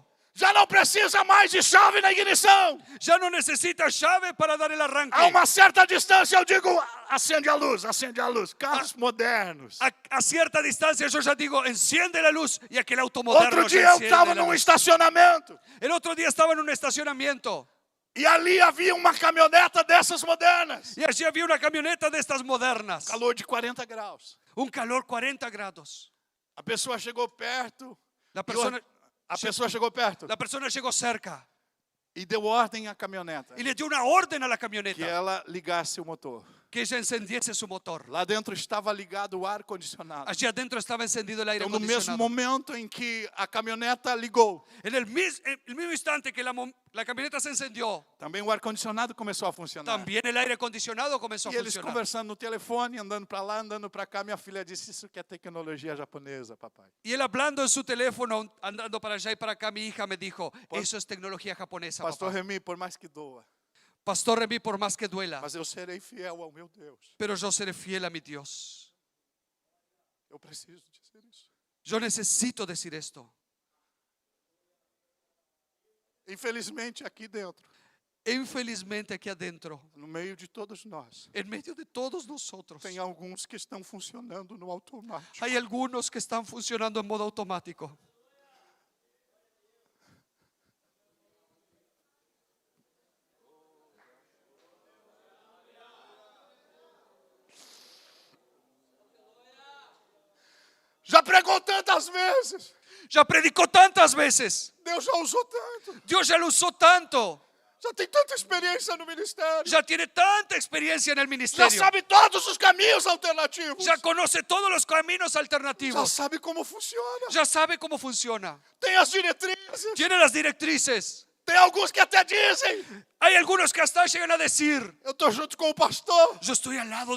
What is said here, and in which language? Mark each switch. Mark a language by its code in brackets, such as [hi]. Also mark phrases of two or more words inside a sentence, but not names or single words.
[pt] Já não precisa mais de chave na ignição. [es] Ya no necesitas llave para dar el arranque. [pt] A uma certa distância eu digo: acende a luz, acende a luz. Carros modernos. [es] A cierta distancia yo ya digo, enciende la luz, y aquel auto moderno [pt] Outro [es] ya [pt] dia eu [es] enciende [pt] estava [es] la [pt] num [es] luz. [pt] estacionamento [es] El otro día estaba en un estacionamiento [pt] e ali havia uma caminhoneta dessas modernas. [es] y allí había una camioneta de estas modernas. [pt] Calor de 40 graus. [es] Un calor 40 grados. [pt] A pessoa chegou perto. [es] La persona, [pt] A pessoa chegou perto [es] la persona llegó cerca [pt] e deu ordem à caminhoneta [es] y le dio una orden a la [pt] que [es] camioneta [pt] ela ligasse o motor. [es] que ella encendiese su motor. [pt] Lá dentro estava ligado o ar-condicionado. [es] Allí adentro estaba encendido el aire [pt] Então, no mesmo [es] acondicionado. [pt] momento em que a caminhoneta ligou, [es] En el mismo instante que la camioneta se encendió, [pt] também o ar-condicionado começou a funcionar. [es] también el aire acondicionado comenzó a [pt] E eles [es] funcionar. [pt] conversando no telefone, andando para lá, andando para cá, minha filha disse: isso que é tecnologia japonesa, papai. [es] Y él hablando en su teléfono, andando para allá y para acá, mi hija me dijo, eso es tecnología japonesa, [pt] Pastor [es] papá. [pt] Remy, por mais que doa, [es] Pastor Remy, por más que duela, [pt] mas eu serei fiel ao meu Deus. [es] pero yo seré fiel a mi Dios. [pt] Eu preciso dizer isso. [es] Yo necesito decir esto. [pt] Infelizmente, aqui dentro, [es] Infelizmente aquí adentro, [pt] no meio de todos nós, [es] en medio de todos nosotros, [pt] tem alguns que estão funcionando no automático. [es] hay algunos que están funcionando en modo automático. [pt] Já pregou tantas vezes, [es] Ya predicó tantas veces, [pt] Deus já usou tanto, [es] Dios ya lo usó tanto, [pt] já tem tanta experiência no ministério, [es] ya tiene tanta experiencia en el [pt] já [es] ministerio, [pt] sabe todos os caminhos alternativos, [es] ya conoce todos los caminos [pt] já [es] alternativos, [pt] sabe como funciona, [es] ya sabe cómo funciona, [pt] tem as diretrizes. [es] tiene las directrices. [pt] Tem alguns que até dizem: [es] Hay algunos que hasta llegan a decir, [pt] eu estou junto com o pastor, [es] yo estoy al lado del